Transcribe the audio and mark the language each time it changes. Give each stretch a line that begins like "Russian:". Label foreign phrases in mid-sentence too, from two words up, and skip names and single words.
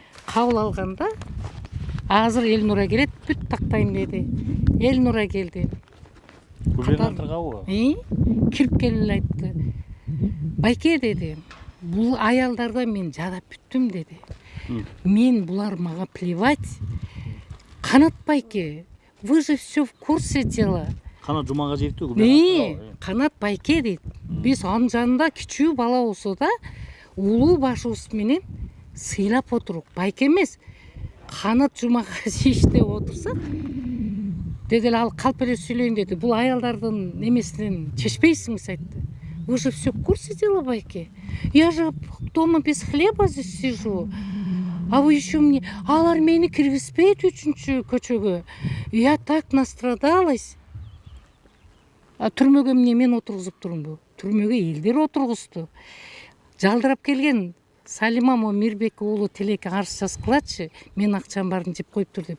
Kyrgyz: Кабыл алганда азыр Эльнура келет, бүт тактайм деди. Эльнура келди. Губернаторго? Кирип келип айтты. Байке деди, бул аялдарда мен жадап бүттүм деди. Мен булар мага плевать. Канат Байке,
Russian: вы же все в курсе дела.
Kyrgyz: Канат Жумага жептүү губернатор. Канат Байке дейт. Биз анын жанында кичүү бала болсо да, улуу башыбыз менен сыйлап отурук. Байке эмес, Канат Жумага иштеп отурса, деди ал калп эле сүйлөйүн деди. Бул аялдардын немесинен чечпейсиңиз айтты.
Russian: Вы же все в курсе дела, Байке? Я же дома без хлеба здесь сижу. А вы еще мне...
Kyrgyz: Алар мени киргизбейт 3-чү көчөгө.
Russian: Я так настрадалась.
Kyrgyz: Түрмөгө эмне мен отургузуп турумбу? Түрмөгө элдер отургузду. Жалдырап келген Салима Мирбек уулу Тилекке арыз жазгылачы, мен акчам барын жеп коюптур деп.